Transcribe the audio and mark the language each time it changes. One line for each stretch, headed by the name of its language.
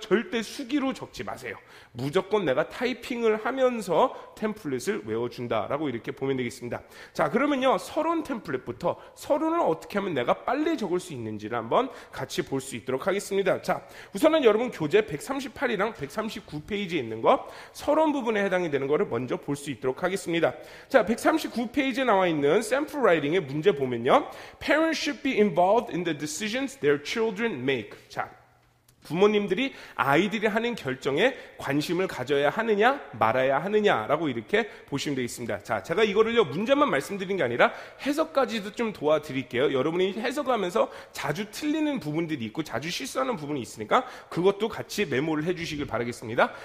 Korean: 절대 수기로 적지 마세요. 무조건 내가 타이핑을 하면서 템플릿을 외워준다라고 이렇게 보면 되겠습니다. 자, 그러면요, 서론 템플릿부터 서론을 어떻게 하면 내가 빨리 적을 수 있는지를 한번 같이 볼 수 있도록 하겠습니다. 자, 우선은 여러분 교재 138이랑 139페이지에 있는 거, 서론 부분에 해당이 되는 거를 먼저 볼 수 있도록 하겠습니다. 자, 139페이지에 나와 있는 샘플 라이팅의 문제 보면요,
English: Parents should be involved in the decisions their children make.
Korean: 자, 부모님들이 아이들이 하는 결정에 관심을 가져야 하느냐 말아야 하느냐라고 이렇게 보시면 되겠습니다. 자, 제가 이거를요, 문제만 말씀드린 게 아니라 해석까지도 좀 도와드릴게요. 여러분이 해석하면서 자주 틀리는 부분들이 있고 자주 실수하는 부분이 있으니까 그것도 같이 메모를 해주시길 바라겠습니다.